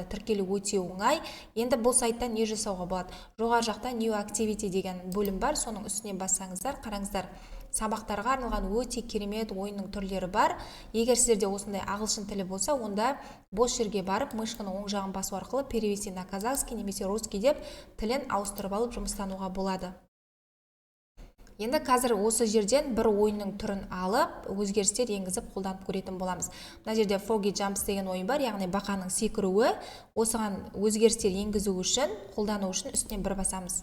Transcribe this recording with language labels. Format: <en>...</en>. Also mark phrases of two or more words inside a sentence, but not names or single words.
<kk>Тіркелу өте оңай. Енді бұл сайтта не жасауға болады? Жоғары жақта</kk> <en>New Activity</en> <kk>деген бөлім бар. Соның үстіне бассаңыздар, қараңыздар. Сабақтарға арналған өте керемет ойынның түрлері бар. Егер сіздерде осындай ағылшын тілі болса, онда бос жерге барып, мышқаны оң жағын басу арқылы</kk> <ru>перевести на казахский</ru> <kk>немесе русский деп тілін ауыстырып алып жұмыстануға болады. Енді қазір осы жерден бір ойынның түрін алып, өзгерістер енгізіп қолданып көретін боламыз. Мына жерде Froggy Jumps деген ойын бар, яғни бақаның секіруі. Осыған өзгерістер енгізу үшін, қолдану үшін үстінен бір басамыз.</kk>